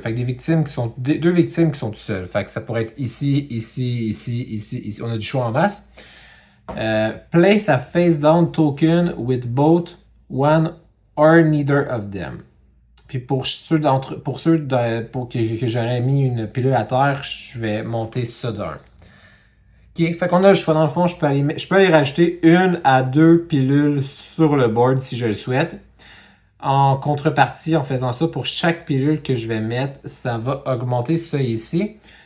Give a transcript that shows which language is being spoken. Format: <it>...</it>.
<fr>Fait que deux victimes qui sont tout seules. Fait que ça pourrait être ici, ici, ici, ici, ici. On a du choix en masse.</fr> <en>Place a face down token with both one or neither of them.</en> <fr>Puis pour ceux que j'aurais mis une pilule à terre, je vais monter ça d'un. OK, fait qu'on a le choix. Dans le fond, je peux aller rajouter 1 à 2 pilules sur le board si je le souhaite. En contrepartie, en faisant ça, pour chaque pilule que je vais mettre, ça va augmenter ça ici.</fr>